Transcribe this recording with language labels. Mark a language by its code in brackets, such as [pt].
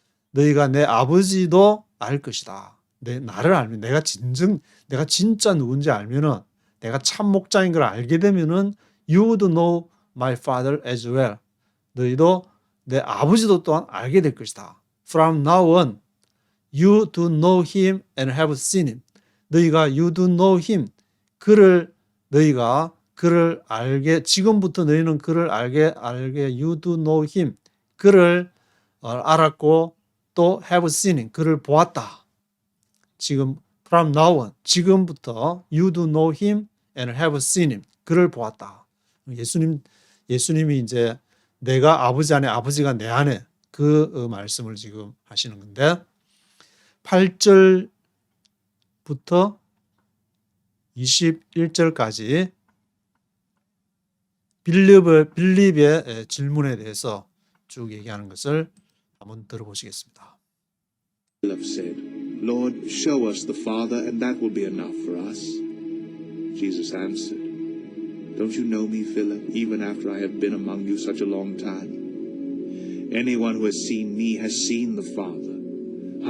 [ko] 너희가 내 아버지도 알 것이다. 나를 알면, 내가 진짜 누군지 알면은, 내가 참 목자인 걸 알게 되면은 [en] You would know my Father as well. [ko] 너희도 내 아버지도 또한 알게 될 것이다. [en] From now on, you do know him and have seen him. [ko] 너희가 [en] you do know him. [ko] 너희가 그를 알게, 지금부터 너희는 그를 알게 [en] you do know him. [ko] 그를 알았고 또 [en] have seen him. [ko] 그를 보았다. 지금 [en] from now on, [ko] 지금부터 [en] you do know him and have seen him. [ko] 그를 보았다. 예수님이 이제 내가 아버지 안에 아버지가 내 안에 그 말씀을 지금 하시는 건데 8절부터 21절까지 빌립의 질문에 대해서 쭉 얘기하는 것을 한번 들어보시겠습니다. [en] Philip said, Lord, show us the Father, and that will be enough for us. Jesus answered, Don't you know me, Philip, even after I have been among you such a long time? Anyone who has seen me has seen the Father.